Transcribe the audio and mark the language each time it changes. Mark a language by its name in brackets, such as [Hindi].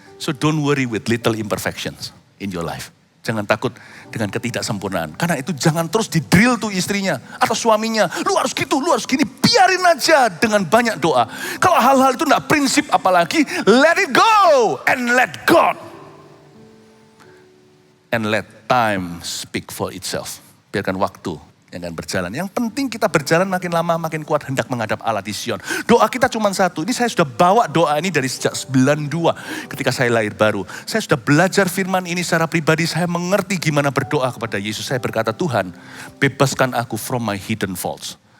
[English] So don't worry with little imperfections in your life. [Indonesian] Jangan takut dengan ketidaksempurnaan. Karena itu jangan terus di-drill tuh istrinya atau suaminya. Lu harus gitu, lu harus gini. Biarin aja dengan banyak doa. Kalau hal-hal itu enggak prinsip apalagi, [English] let it go and let God. And let time speak for itself. [Indonesian] Biarkan waktu yang akan berjalan. Yang penting kita berjalan makin lama makin kuat hendak menghadap Allah di Sion. Doa kita cuma satu. Ini saya sudah bawa doa ini dari sejak 92 ketika saya lahir baru. Saya sudah belajar firman ini secara pribadi. Saya mengerti gimana berdoa kepada Yesus. Saya berkata, Tuhan, bebaskan aku [English] from my hidden faults.